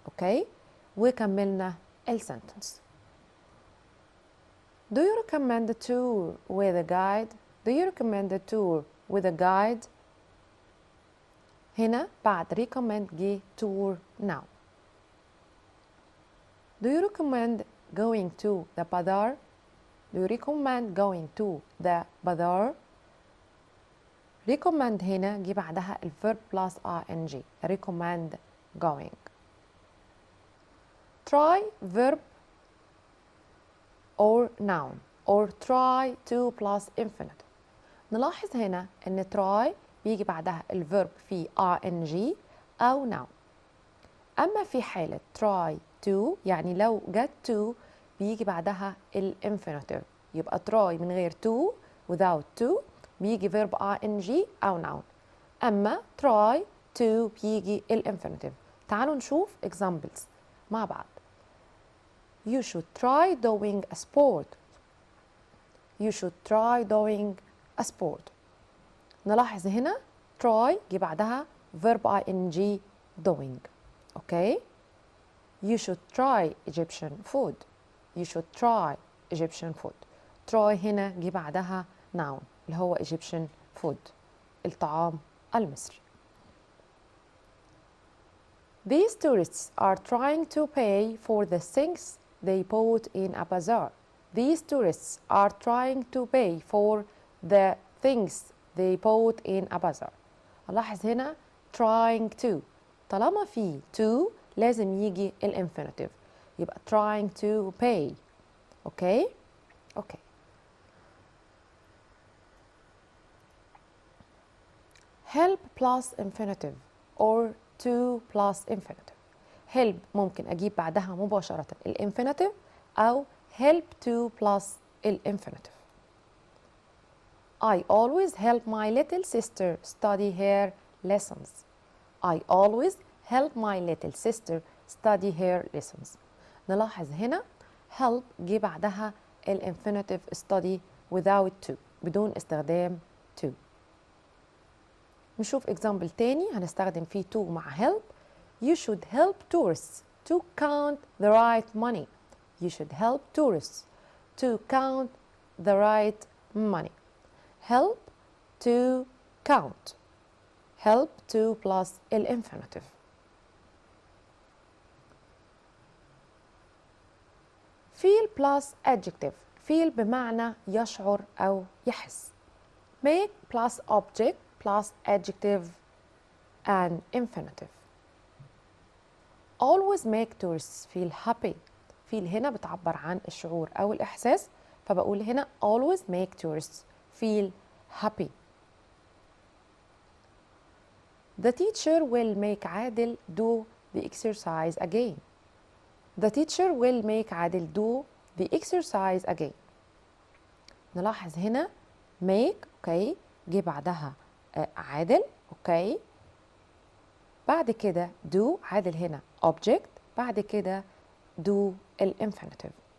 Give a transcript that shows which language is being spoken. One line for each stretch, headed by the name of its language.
Arabic: اوكي، وكملنا السنتنس.
English: Do you recommend a tour with a guide? Do you recommend a tour with a guide?
Arabic: هنا بعد recommend جه tour now.
English: Do you recommend going to the bazaar? Do you recommend going to the bazaar?
Arabic: recommend هنا جه بعدها الverb plus ing.
English: recommend going. try verb or noun or try to plus infinitive.
Arabic: نلاحظ هنا ان try بيجي بعدها الverb في ing او noun. اما في حالة try to يعني لو جت to بيجي بعدها الانفينيتيف، يبقى try من غير to
English: without to
Arabic: بيجي verb ing أو noun. أما try to بيجي الانفينيتيف. تعالوا نشوف examples مع بعض.
English: You should try doing a sport. You should try doing a sport.
Arabic: نلاحظ هنا try جه بعدها verb ing doing. Okay?
English: You should try Egyptian food. You should try Egyptian food.
Arabic: try هنا جه بعدها noun اللي هو
English: Egyptian food
Arabic: الطعام المصري.
English: These tourists are trying to pay for the things they bought in a bazaar. These tourists are trying to pay for the things they bought in a bazaar.
Arabic: ألاحظ هنا trying to، طالما في to لازم يجي الانفينيتيف، يبقى
English: trying to pay.
Arabic: اوكي؟ اوكي.
English: help plus infinitive or to plus infinitive.
Arabic: help ممكن أجيب بعدها مباشرة الانفينيتيف أو help to plus الانفينيتيف.
English: I always help my little sister study her lessons. I always help my little sister study her lessons.
Arabic: نلاحظ هنا help جه بعدها الانفينيتيف study
English: without to
Arabic: بدون استخدام to. نشوف example تاني هنستخدم فيه to مع help.
English: You should help tourists to count the right money. You should help tourists to count the right money. Help to count. Help to plus الانفينيتيف. feel plus adjective.
Arabic: feel بمعنى يشعر أو يحس.
English: make plus object plus adjective and infinitive. always make tourists feel happy.
Arabic: feel هنا بتعبر عن الشعور أو الإحساس، فبقول هنا
English: always make tourists feel happy. The teacher will make عادل do the exercise again. The teacher will make عادل do the exercise again.
Arabic: نلاحظ هنا make اوكي جه بعدها عادل اوكي، بعد كده do عادل هنا object، بعد كده do الانفينيتيف.